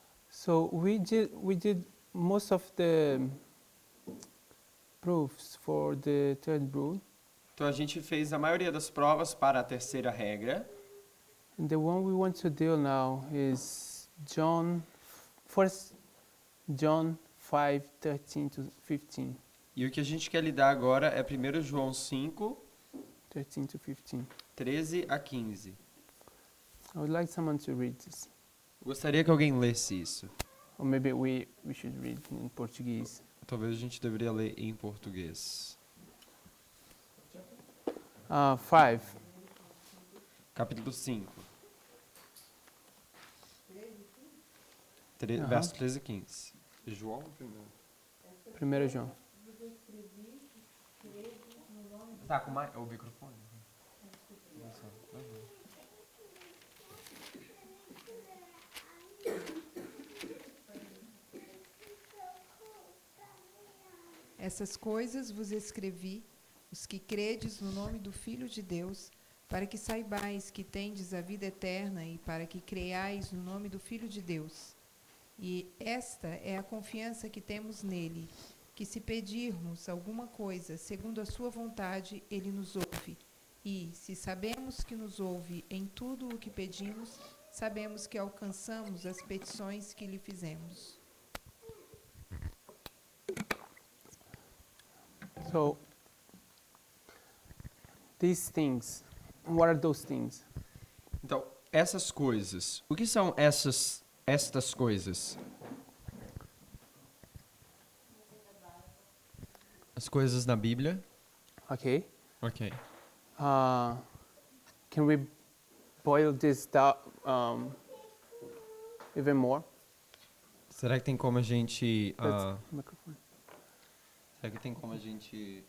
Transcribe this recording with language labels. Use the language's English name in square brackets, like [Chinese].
[English] So we did most of the proofs for the third rule, [Portuguese] Então a gente fez a maioria das provas para a terceira regra. [English] and the one we want to deal now is First John 5:13 to 15. [Portuguese] E o que a gente quer lidar agora é 1 João 5, [English] 13 to 15. [Portuguese] 13 a 15. [English] I would like someone to read this, [Portuguese] Gostaria que alguém lesse isso. [English] or maybe we should read in Portuguese. [Portuguese] Talvez a gente deveria ler em português. 5. Capítulo 5. Aham. Verso 13 e 15. João primeiro. 1 João. Tá com o microfone? Essas coisas vos escrevi, os que credes no nome do Filho de Deus, para que saibais que tendes a vida eterna e para que creiais no nome do Filho de Deus. E esta é a confiança que temos nele, que se pedirmos alguma coisa segundo a sua vontade, ele nos ouve. E, se sabemos que nos ouve em tudo o que pedimos, sabemos que alcançamos as petições que lhe fizemos. [English] So these things, what are those things? [Portuguese] Então, essas coisas. O que são estas coisas? As coisas na Bíblia. [English] Okay. [Portuguese] Ok. [English] Can we boil this down even more? [Portuguese] Será que tem como a gente... [English] Microphone. [Portuguese] será que tem como a gente